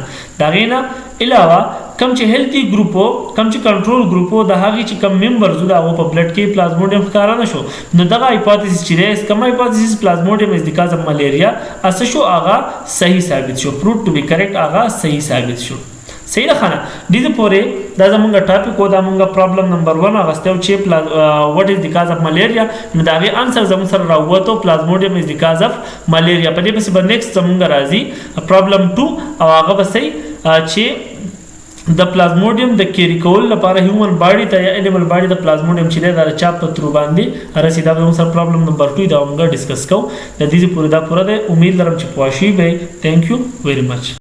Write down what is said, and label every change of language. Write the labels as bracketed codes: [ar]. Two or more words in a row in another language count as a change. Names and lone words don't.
[ps] د هغې نه علاوه کم چې [en] healthy group [ps] وو، کم چې [en] control group [ps] وو، د هغې چې کم ممبرز وو د هغو په بلډ کې پلازموډیم ښکاره نه شو. نو دغه هایپوتیسس چې دی، کوم هایپوتیسس [en] Plasmodium is the cause of malaria, [ps] څه شو؟ هغه صحیح ثابت شو، [en] proved to be correct, [ps] هغه صحیح ثابت شو. صحیح ده خانه. دې پورې دا زمونږ ټاپک و، دا مونږ [en] problem number [ps] 1 اغستی و چې [en] what is the cause of malaria. [ps] نو د هغې انسر زموږ سره راووتو [en] Plasmodium is the cause of malaria. [ps] په دې پسې به نیکسټ زمونږ راځي پرابلم 2 او هغه به صحیح چې د پلازموډیم د کیری کول لپاره [en] human body [ps] ته یا [en] animal body [ps] د پلازموډیم چې دی دا د چاپ په ترو باندې رسي. دا به زموږ سره [en] problem number [ps] 2 دا موږ ډسکس کوو. د دې پورې دا پوره دی. امید لرم چې پوه شوي به. [en] Thank you very much.